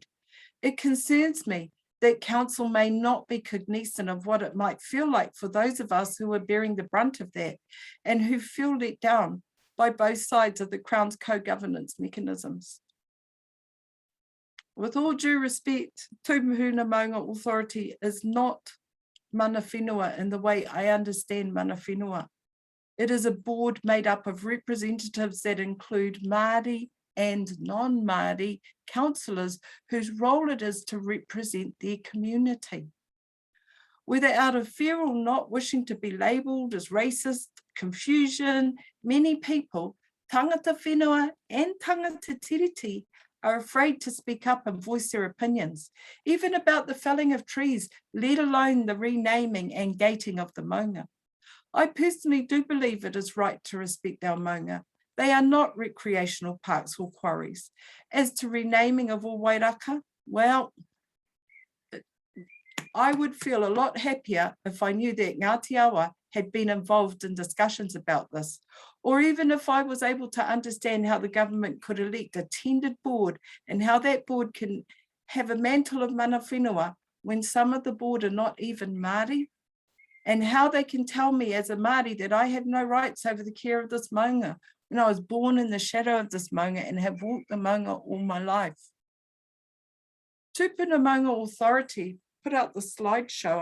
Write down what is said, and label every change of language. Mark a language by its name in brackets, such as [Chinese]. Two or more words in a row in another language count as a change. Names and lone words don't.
[English] It concerns me that council may not be cognizant of what it might feel like for those of us who are bearing the brunt of that and who feel let down by both sides of the Crown's co-governance mechanisms. With all due respect, Tupuna Maunga Authority is not [Māori] mana whenua [English] in the way I understand [Māori] mana whenua. [English] It is a board made up of representatives that include Māori and non-Māori councillors whose role it is to represent their community. Whether out of fear or not wishing to be labelled as racist, confusion, many people, [Māori] tangata whenua and tangata tiriti, [English] are afraid to speak up and voice their opinions, even about the felling of trees, let alone the renaming and gating of the maunga. I personally do believe it is right to respect our maunga. They are not recreational parks or quarries. As to renaming of all wairaka, well, I would feel a lot happier if I knew that Ngāti Awa had been involved in discussions about this, or even if I was able to understand how the government could elect a tendered board and how that board can have a mantle of [Māori] mana whenua [English] when some of the board are not even Māori, and how they can tell me as a Māori that I have no rights over the care of this maunga when I was born in the shadow of this maunga and have walked the maunga all my life. Tupuna Maunga Authority put out the slideshow.